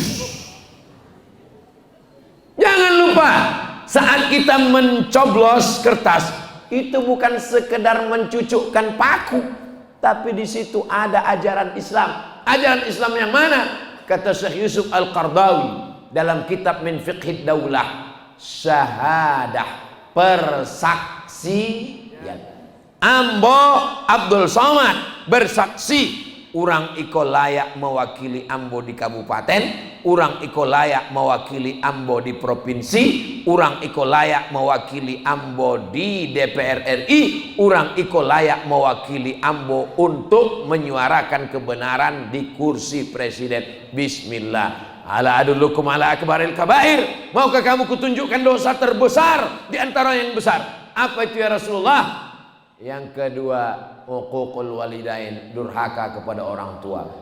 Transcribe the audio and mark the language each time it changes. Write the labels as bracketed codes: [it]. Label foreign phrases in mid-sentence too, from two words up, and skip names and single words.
[id] Jangan lupa, saat kita mencoblos kertas, itu bukan sekedar mencucukkan paku, tapi di situ ada ajaran Islam. Ajaran Islam yang mana? Kata Syekh Yusuf Al-Qardawi dalam kitab Min Fiqhid Daulah, syahadah, persaksian. [min] Ambo Abdul Somad bersaksi urang iko layak mewakili ambo di kabupaten, urang iko layak mewakili ambo di provinsi, urang iko layak mewakili ambo di DPR RI, urang iko layak mewakili ambo untuk menyuarakan kebenaran di kursi presiden. [id] Bismillah. [ar] ألا أدلكم على أكبر الكبائر. [id] Maukah kamu kutunjukkan dosa terbesar di antara yang besar? Apa itu [ar] يا رسول الله? [id] Yang kedua, [ar] عقوق الوالدين, [id] durhaka kepada orang tua.